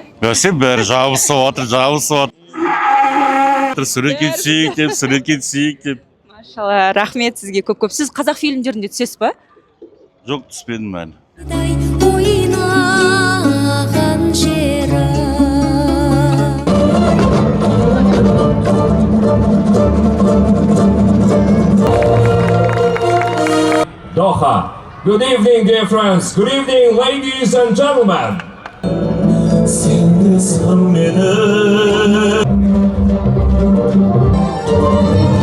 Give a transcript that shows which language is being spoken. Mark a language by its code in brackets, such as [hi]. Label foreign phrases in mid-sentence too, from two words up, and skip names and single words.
[kk] Бәсе бәрі жабысып жатыр. Суретке түсейік деп. Машалла, рахмет сізге көп. Сіз қазақ фильмдерінде түсесіз ба? Жоқ, түспедім әлі. ойнаған жері Doha. [en] Good evening, dear friends. Good evening, ladies and gentlemen. Sen de san meni